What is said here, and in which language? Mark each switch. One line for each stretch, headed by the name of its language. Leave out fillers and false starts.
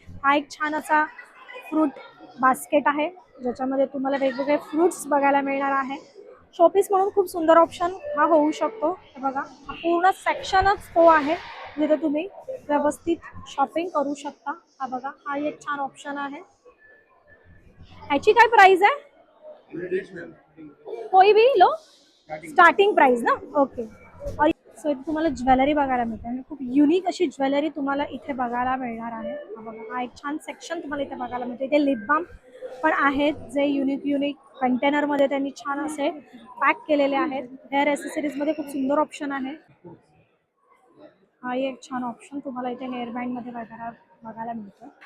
Marathi: हा एक छान असा फ्रूट बास्केट आहे ज्याच्यामध्ये तुम्हाला वेगवेगळे फ्रुट्स बघायला मिळणार आहे. शोपीस म्हणून खूप सुंदर ऑप्शन हा होऊ शकतो. हे बघा, हा पूर्ण सेक्शनच तो आहे जिथे तुम्ही व्यवस्थित शॉपिंग करू शकता. हा बघा, हा एक छान ऑप्शन आहे. ह्याची काय प्राइस आहे?
Hindi: कोई भी लो, स्टार्टिंग प्राइस ना.
Marathi: ओके, सो इथे तुम्हाला ज्वेलरी बघायला मिळते आणि खूप युनिक अशी ज्वेलरी तुम्हाला इथे बघायला मिळणार आहे. हा बघा, हा एक छान सेक्शन तुम्हाला इथे बघायला मिळते. इथे लिप बाम पण आहेत जे युनिक कंटेनरमध्ये त्यांनी छान असे पॅक केलेले आहेत. हेअर ॲसेसरीजमध्ये खूप सुंदर ऑप्शन आहे. हा एक छान ऑप्शन तुम्हाला इथे हेअर बँडमध्ये बघायला मिळतो.